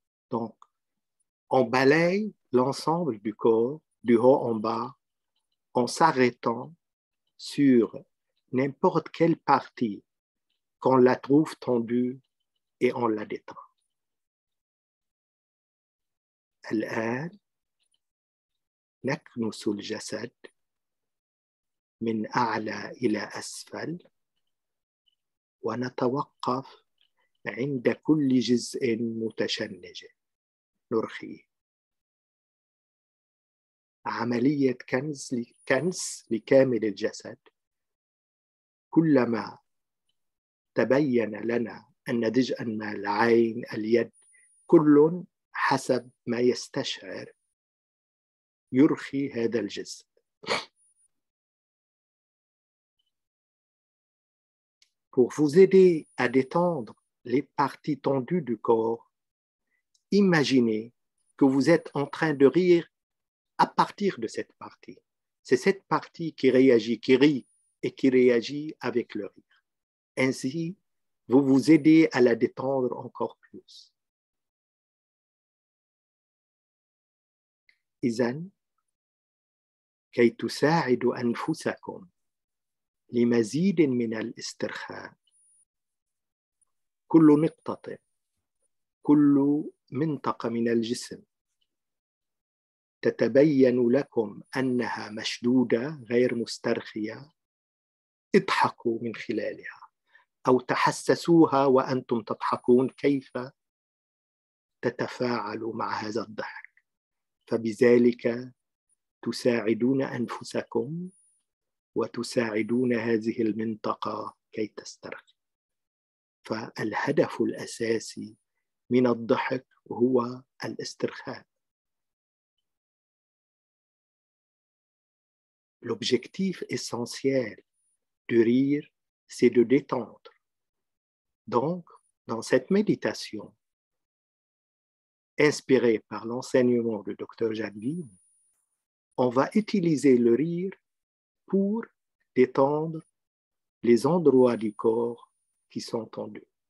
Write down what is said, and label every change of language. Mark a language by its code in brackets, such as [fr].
[fr] Donc, on balaye l'ensemble du corps, du haut en bas, en s'arrêtant sur n'importe quelle partie qu'on la trouve tendue et on la détend. [ar] الآن نكنس الجسد من أعلى إلى أسفل ونتوقف عند كل جزء متشنج نرخيه. عملية كنس لكامل الجسد. كلما تبين لنا أن جزءا ما، العين، اليد، كل حسب ما يستشعر يرخي هذا الجزء. [fr] Pour vous aider à détendre les parties tendues du corps, imaginez que vous êtes en train de rire à partir de cette partie. C'est cette partie qui réagit, qui rit et qui réagit avec le rire. Ainsi, vous vous aidez à la détendre encore plus. [ar] إذن كي تساعدوا أنفسكم لمزيد من الاسترخاء، كل نقطة، كل منطقة من الجسم تتبين لكم أنها مشدودة غير مسترخية، اضحكوا من خلالها أو تحسسوها وأنتم تضحكون كيف تتفاعلوا مع هذا الضحك، فبذلك تساعدون أنفسكم وتساعدون هذه المنطقة كي تسترخي. فالهدف الأساسي من الضحك هو الاسترخاء. [fr] L'objectif essentiel du rire, c'est de détendre, Donc, dans cette méditation, inspirée par l'enseignement du Dr. Jacquevine, on va utiliser le rire pour détendre les endroits du corps qui sont tendus.